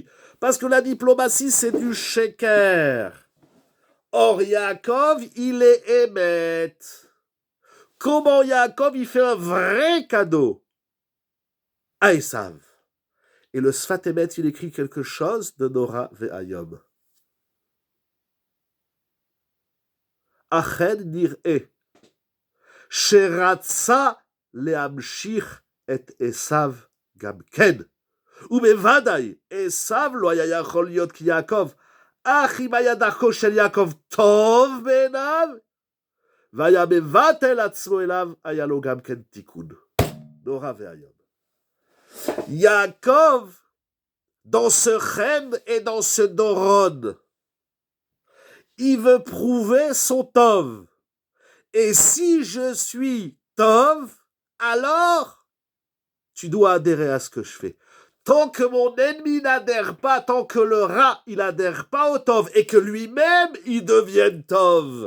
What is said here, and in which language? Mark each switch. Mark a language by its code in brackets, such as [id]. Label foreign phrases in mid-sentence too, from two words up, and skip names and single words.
[fr] Parce que la diplomatie, c'est du sheker. Or, Yaakov, il est émette. Comment Yaakov, il fait un vrai cadeau à Esav? Et le Sfat Emet, il écrit quelque chose de [he] נורא ואיום. אכן נראה. שרצה להמשיך את עשו גם כן. ובוודאי, עשיו לא היה יכול להיות כיעקב, אך אם היה דרכו של יעקב טוב בעיניו, והיה מבטל עצמו אליו, היה לו גם כן תיקון. נורא ואיום. [fr] Yaakov, dans ce Chem et dans ce Doron, il veut prouver son Tov. Et si je suis Tov, alors tu dois adhérer à ce que je fais. Tant que mon ennemi n'adhère pas, tant que le rat, il n'adhère pas au Tov, et que lui-même, il devienne Tov.